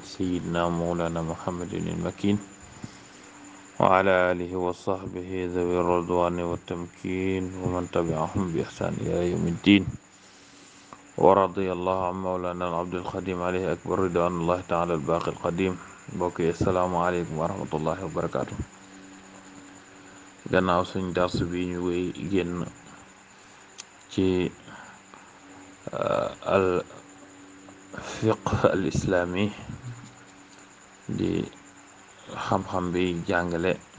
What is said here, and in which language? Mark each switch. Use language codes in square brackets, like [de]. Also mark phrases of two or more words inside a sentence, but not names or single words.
[ar] سيدنا مولانا محمد المكين وعلى آله وصحبه ذوي الرضوان والتمكين ومن تبعهم بإحسان إلى يوم الدين ورضي الله عن مولانا العبد الخديم عليه أكبر رضوان الله تعالى الباقي القديم بوكي السلام عليكم ورحمة الله وبركاته [wo] gannaaw suñ dars bi ñu wéy génn ci al fiqh al islami di xam-xam bi jàngale